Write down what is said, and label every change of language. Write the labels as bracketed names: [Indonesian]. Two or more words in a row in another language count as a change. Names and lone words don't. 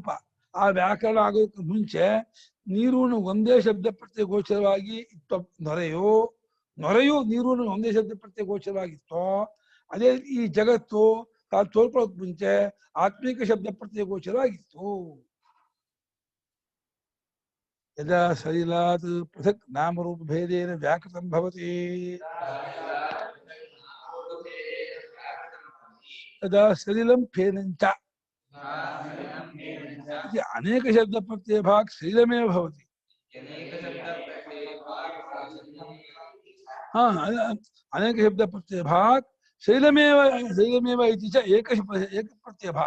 [Kannada] ಆ ವ್ಯಾಕರಣ ಆಗೋದಕ್ಕೆ ಮುಂಚೆ ನೀರು ಒಂದೇ ಶಬ್ದ ಪ್ರತ್ಯೇಕ ಗೋಚರವಾಗಿ ಇತ್ತು. ನೊರೆಯು ನೀರು ಒಂದೇ ಶಬ್ದ ಪ್ರತ್ಯೇಕ ಗೋಚರವಾಗಿತ್ತು. ಅದೇ ಈ ಜಗತ್ತು ತಾನು ತೋರ್ಕೊಳ್ಳೋಕ್ ಮುಂಚೆ ಆತ್ಮಿಕ ಶಬ್ದ ಪ್ರತ್ಯೇಕ ಗೋಚರವಾಗಿತ್ತು. [Sanskrit] ಯದಾ ಸಲಿಲಾತ್ ಪೃಥಕ್ ನಾಮರೂಪ ಭೇದೇನ ವ್ಯಾಕೃತಂ ಭವತಿ ತದಾ ಸಲಿಲಂ ಫೇನಂಚ ಅನೇಕ ಶಬ್ದ ಪ್ರತ್ಯಯ ಭಾಗ ಸಲಿಲಮೇವ ಭವತಿ. ಅನೇಕ ಶಬ್ದ ಪ್ರತ್ಯಯ ಭಾಗ ಶೈಲಮೇವ ಇತಿ ಚ ಏಕ ಪ್ರತ್ಯಯ ಭಾಗ.